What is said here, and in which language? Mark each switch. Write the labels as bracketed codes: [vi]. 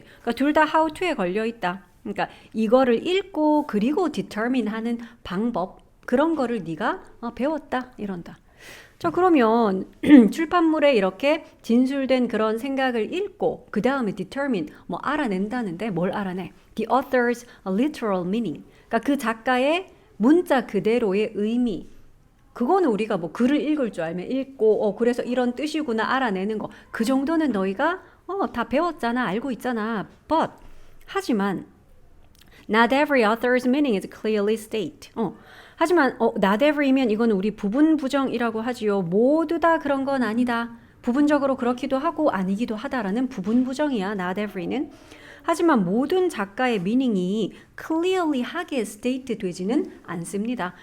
[ko] 그러니까 둘 다 [en] how to [ko] 에 걸려있다. 그러니까 이거를 읽고 그리고 determine 하는 방법 그런 거를 네가 배웠다 이런다. 자, 그러면 출판물에 이렇게 진술된 그런 생각을 읽고 그 다음에 determine 뭐 알아낸다는데 뭘 알아내? [en] The author's literal meaning. [ko] 그러니까 그 작가의 문자 그대로의 의미. 그거는 우리가 뭐 글을 읽을 줄 알면 읽고 그래서 이런 뜻이구나 알아내는 거. 그 정도는 너희가 다 배웠잖아. 알고 있잖아. [en] But [ko] 하지만 [en] not every author's meaning is clearly stated. [ko] 하지만 [en] not every [ko] 면 이거는 우리 부분 부정이라고 하지요. 모두 다 그런 건 아니다. 부분적으로 그렇기도 하고 아니기도 하다라는 부분 부정이야. [en] not every [ko] 는. 하지만 모든 작가의 미닝이 clearly 하게 state 되지는 않습니다.